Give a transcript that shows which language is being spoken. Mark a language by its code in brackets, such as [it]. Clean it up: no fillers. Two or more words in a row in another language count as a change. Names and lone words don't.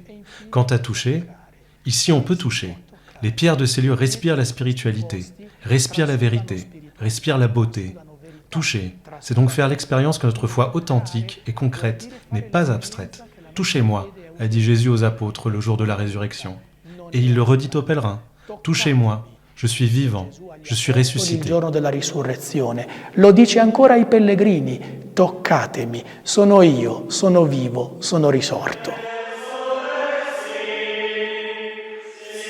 [fr] Quant à toucher, ici on peut toucher. Les pierres de ces lieux respirent la spiritualité, respirent la vérité, respirent la beauté. Toucher, c'est donc faire l'expérience que notre foi authentique et concrète n'est pas abstraite. « Touchez-moi », a dit Jésus aux apôtres le jour de la résurrection. Et il le redit aux pèlerins. « Touchez-moi, je suis vivant, je suis ressuscité. » [it] Il giorno della risurrezione. Lo dice ancora ai pellegrini. Toccatemi, sono io, sono vivo, sono risorto.